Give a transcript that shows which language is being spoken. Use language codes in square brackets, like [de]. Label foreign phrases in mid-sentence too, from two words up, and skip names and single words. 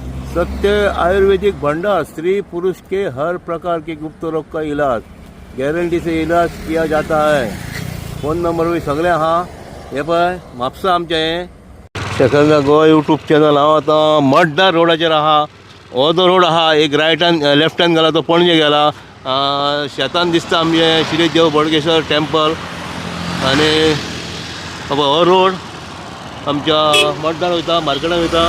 [hi] सत्य आयुर्वेदिक भंडार स्त्री पुरुष के हर प्रकार के गुप्त रोग का इलाज गारंटी से इलाज किया जाता है। [kok] फोन नंबर भी सगळे हा हे पळय म्हापसा आमचे शेखर गोवा यूट्यूब चॅनल हांव आतां मड्डार रोडाचेर आहा। हो जो रोड आहा एक रायटान लेफ्टान गेला तो पणजे गेला शेतान दिसता आमचे श्री देव बोडगेश्वर टेम्पल आनी हो रोड आमच्या मड्डार वयता मार्केटान वयता।